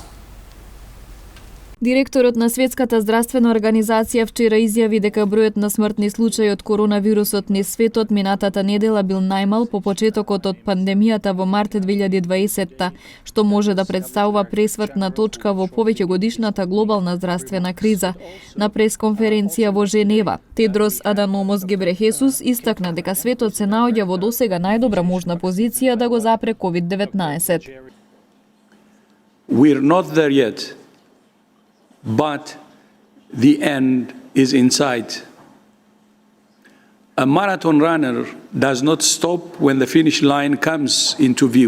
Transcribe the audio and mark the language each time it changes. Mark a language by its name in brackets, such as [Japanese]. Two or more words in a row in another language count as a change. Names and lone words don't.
[Macedonian] Директорот на Светската здравствена организација вчера изјави дека бројот на смртни случаи од коронавирусот низ светот минатата недела бил најмал по почетокот од пандемијата во март 2020, што може да представува пресвртна точка во повеќегодишната глобална здравствена криза. На пресконференција во Женева, Тедрос Аданомос Гебрехесус истакна дека светот се наоѓа во досега најдобра можна позиција да го запре COVID-19. [English] We're not there yet. But the end is in sight. A marathon runner does not stop when the finish line comes into view.